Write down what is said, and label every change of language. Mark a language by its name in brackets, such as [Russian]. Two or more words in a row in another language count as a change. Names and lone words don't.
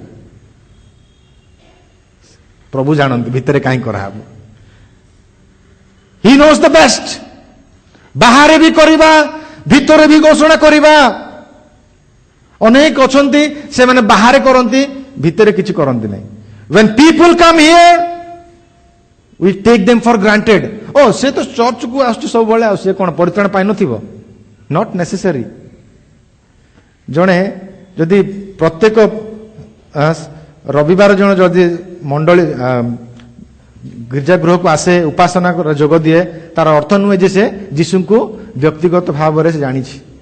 [Odia] ପ୍ରଭୁ ଜାଣନ୍ତି ଭିତରେ କାହିଁ କରାହେବ। [English] he knows the best. [Odia] ବାହାରେ ବି କରିବା, ଭିତରେ ବି ଘୋଷଣା କରିବା। ଅନେକ ଅଛନ୍ତି, ସେମାନେ ବାହାରେ କରନ୍ତି, ଭିତରେ କିଛି କରନ୍ତି ନାହିଁ। [English] when people come here, we take them for granted. [Odia] ସେ ତ ଚର୍ଚ୍ଚକୁ ଆସୁଛି ସବୁବେଳେ, ଆଉ ସେ କ'ଣ ପରିତ୍ରାଣ ପାଇନଥିବ? [English] not necessary. [Odia] ଜଣେ ଯଦି ପ୍ରତ୍ୟେକ ରବିବାର ଜଣେ ଯଦି ମଣ୍ଡଳୀ ଗିର୍ଜା ଗୃହକୁ ଆସେ, ଉପାସନା ଯୋଗ ଦିଏ, ତାର ଅର୍ଥ ନୁହେଁ ଯେ ସେ ଯୀଶୁଙ୍କୁ ବ୍ୟକ୍ତିଗତ ଭାବରେ ସେ ଜାଣିଛି।